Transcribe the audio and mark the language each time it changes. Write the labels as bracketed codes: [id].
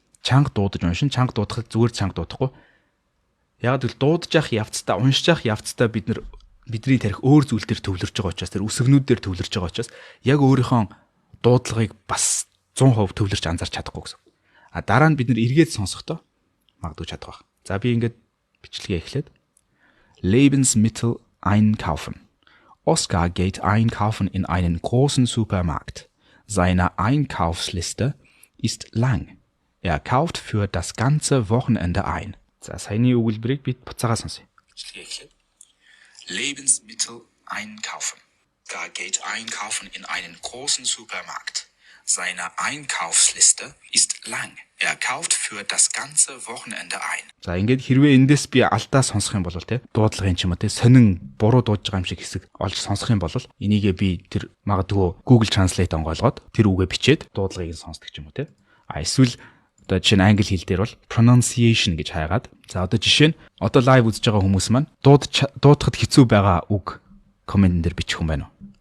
[mn] Чанга дуудаж уншин, чанга дуудахад зүгээр чанга дуудахгүй. Яг л дуудаж явах явцдаа, уншиж явах явцдаа бидний тарих өөр зүйл төр төвлөрж байгаа учраас тэр үсгнүүд дээр төвлөрж байгаа учраас яг өөрийнхөө дуудлагыг бас 100% төвлөрч анзаарч чадахгүй гэсэн. Дараа нь бид нэр эргээд сонсохдоо магадгүй чадах байх. За би ингээд бичлэгээ эхлээд [de] Lebensmittel einkaufen. Oskar geht einkaufen in einen großen Supermarkt. Seine Einkaufsliste ist lang. Er kauft für das ganze Wochenende ein. [mn] За саяны өгүүлбэрийг би буцаага сонсъё. Бичлэгээ эхлээд [de] Lebensmittel einkaufen. Oskar geht einkaufen in einen großen Supermarkt. Seine Einkaufsliste ist lang. Er kauft für das ganze Wochenende ein. [mn] За ингээд хэрвээ эндээс би алдаа сонсох юм бол те дуудлагын ч юм уу те сонин буруу дуудаж байгаа юм шиг хэсэг олж сонсох юм бол энийгээ би тэр магадгүй Google Translate онгойлгоод тэр үгээ бичээд дуудлагыг нь сонсдог ч юм уу те. Эсвэл одоо жишээ нь англи хэл дээр бол pronunciation гэж хайгаад за одоо жишээ нь одоо live үзэж байгаа хүмүүс маань дуудахад хэцүү байгаа үг коммент дээр бичих юм байна уу?